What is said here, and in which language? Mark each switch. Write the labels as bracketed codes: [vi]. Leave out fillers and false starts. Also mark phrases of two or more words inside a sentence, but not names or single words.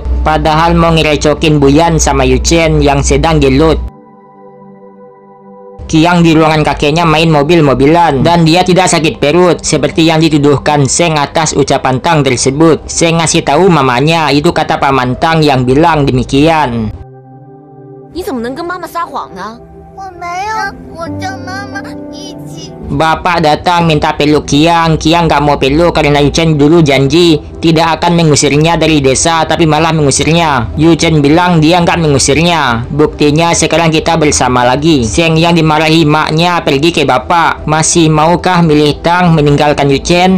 [id] Padahal mau ngerecokin Buyan sama Yu Chen yang sedang gelut. Qiang di ruangan kakeknya main mobil-mobilan dan dia tidak sakit perut seperti yang dituduhkan Seng atas ucapan Tang tersebut. Seng ngasih tahu mamanya, itu kata paman Tang yang bilang demikian. [zh] 你怎么能跟妈妈撒谎呢？我没有，我叫妈妈一起。 [id] Bapak datang minta peluk Qiang. Qiang gak mau peluk karena Yu Chen dulu janji tidak akan mengusirnya dari desa, tapi malah mengusirnya. Yu Chen bilang dia nggak mengusirnya. Buktinya sekarang kita bersama lagi. Seng yang dimarahi maknya pergi ke bapak. Masih maukah milih Tang meninggalkan Yu Chen?